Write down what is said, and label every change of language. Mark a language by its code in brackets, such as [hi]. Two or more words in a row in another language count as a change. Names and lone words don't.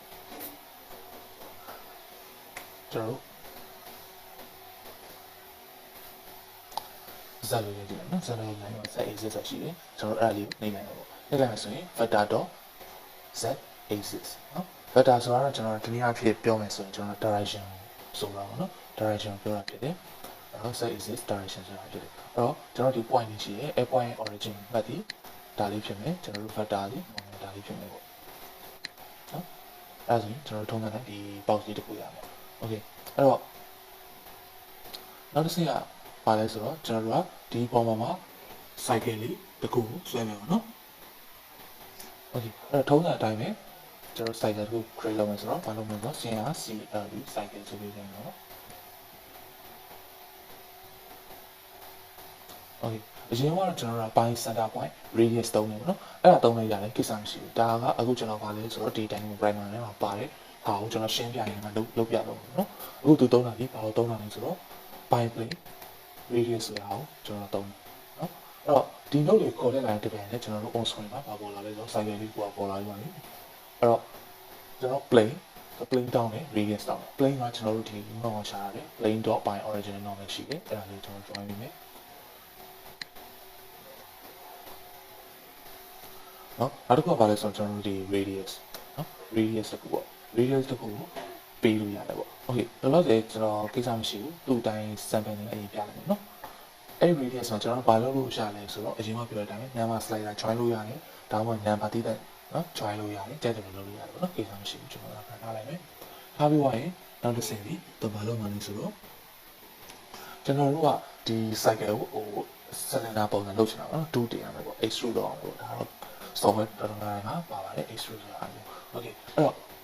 [my] ကျွန်တော်တို့ဇာတ်လေးတွေနော်ဇာတ်လေးတိုင်းမှာ [en] z axis [my] ဆိုရှိတယ်ကျွန်တော်အဲ့ဒါလေးနှိပ်လိုက်တော့နှိပ်လိုက်မှဆိုရင် [en] vector.z axis [my] နော် vector ဆိုတာတော့ကျွန်တော်ဒီနေ့အ ဖြစ်ပြောမယ်ဆိုရင်ကျွန်တော် direction ဆိုတာပေါ့နော် direction ပြောတာဖြစ်တယ်အဲ့တော့ [en] z axis direction [my] ဆိုတာဖြစ်တယ်အဲ့တော့ကျွန်တော်ဒီ point လေးရှိတယ်အဲ့ point origin မှတ်ဒီဒါလေးဖြစ်မယ်ကျွန်တော်တို့ vector လေးဒါလေးဖြစ်မယ်ပေါ့နော်အဲ့ဒါဆိုရင်ကျွန်တော်တို့ထုံးစံနဲ့ဒီ box လေးတစ်ခုရမယ် okay အဲ့တော့နောက်တစ်ဆင့်ကပါလဲဆိုတော့ကျွန်တော်တို့ကဒီပုံမှာ cycle လေးတစ်ခုကိုဆွဲမယ်ပေါ့နော် okay အဲ့တော့ထုံးစံအတိုင်းပဲကျွန်တော် cycle တစ်ခု create လုပ်မယ်ဆိုတော့ဘာလုပ်မလဲဆိုတော့ [en] CLB cycle [my] ဆိုပြီးပြန်တော့ okay အရင်ကတော့ကျွန်တော်တို့က [en] by center point radius [my] သုံးနေပေါ့နော်အဲ့ဒါသုံးလိုက်ရတယ်ကိစ္စမရှိဘူးဒါကအခုကျွန်တော်ပါလဲဆိုတော့ဒီ [en] dynamo primer [my] ထဲမှာပါတယ်ဟာကိုကျွန်တော်ရှင်းပြရင်လည်းလုပ်ပြတော့နော်အခုသူသုံးတာဒီဘာလို့သုံးတာလဲဆိုတော့ [en] by plane radius [my] ဆိုတာကိုကျွန်တော်သုံးနော်အဲ့တော့ဒီ note တွေခေါ်တဲ့ line တစ်ပြန်နဲ့ကျွန်တော်တို့ [en] on screen [my] မှာပေါ်လာလဲဆိုတော့ cycle လေးကိုပေါ်လာပြီပါလေအဲ့တော့ကျွန်တော် [en] plane down [my] နဲ့ [en] radius down plane [my] ကကျွန်တော်တို့ဒီ note ကိုရှာရတယ် [en] plane.by original normal [my] ရှိတယ်အဲ့ဒါလေးကျွန်တော် join နေမယ် နော်နောက်တစ်ခုကဘာလဲဆိုတော့ကျွန်တော်တို့ဒီ radius နော် radius တစ်ခုပေါ့ radius တစ်ခုကိုပေးလို့ရတယ်ပေါ့ okay လောလောဆယ်ကျွန်တော်ကိစ္စမရှိဘူးသူ့ အတိုင်း sample နဲ့အရင်ပြလိုက်မယ်နော်အဲ့ radius ဆိုကျွန်တော်ဘာလုပ်လို့ရလဲဆိုတော့အရင်ကပြောတဲ့အတိုင်း [en] number slider [my] join လို့ရတယ်ဒါမှမဟုတ် number တည်တဲ့နော် join လို့ရတယ်ကြိုက်တယ်လို့လုပ်လို့ရတယ်ပေါ့နော်ကိစ္စမရှိဘူးကျွန်တော်ထားလိုက်မယ်ထားပြီးသွားရင်နောက်တစ်ဆင့်ပြီးတော့ဘာလုပ်မှလဲဆိုတော့ကျွန်တော်တို့ကဒီ cycle ကို cylinder ပုံစံလုပ်ချင်တာပေါ့နော်2တင်ရမယ်ပေါ့ extrude တော့ပေါ့ဒါတော့ software တော်တော်များများပါပါတယ် extrude ဆိုတာမျိုး okay အဲ့တော့